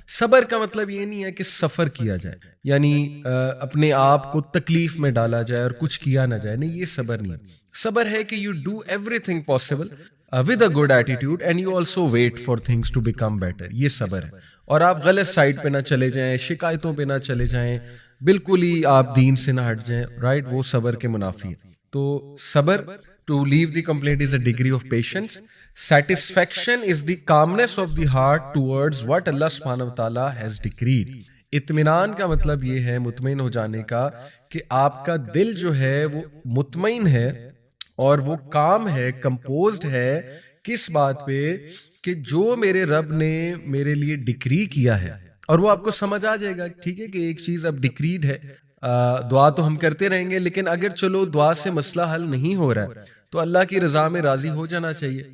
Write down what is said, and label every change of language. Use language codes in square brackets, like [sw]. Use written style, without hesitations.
[ur] صبر کا مطلب یہ نہیں ہے کہ سفر کیا جائے, یعنی اپنے آپ کو تکلیف میں ڈالا جائے اور کچھ کیا نہ جائے, نہیں, یہ صبر نہیں ہے. صبر ہے کہ [en] You do everything possible with a good attitude and you also wait for things to become better. [ur] یہ صبر ہے. اور آپ غلط سائڈ پہ نہ چلے جائیں, شکایتوں پہ نہ چلے جائیں, بالکل ہی آپ دین سے نہ ہٹ جائیں, رائٹ, وہ صبر کے منافی ہے. [en] تو صبر to leave the complaint is a degree of patience. Satisfaction is the calmness of the heart towards what Allah subhanahu wa ta'ala has decreed. [ur] اطمینان کا مطلب یہ ہے مطمئن ہو جانے کا کہ آپ کا دل جو ہے وہ مطمئن ہے اور وہ کام ہے, کمپوزڈ ہے, کس بات پہ کہ جو میرے رب نے میرے لیے ڈکری کیا ہے. اور وہ آپ کو سمجھ آ جائے گا, ٹھیک ہے, کہ ایک چیز اب ڈکریڈ ہے, دعا تو ہم کرتے رہیں گے, لیکن اگر چلو دعا سے مسئلہ حل نہیں ہو رہا ہے تو اللہ کی رضا میں راضی ہو جانا چاہیے.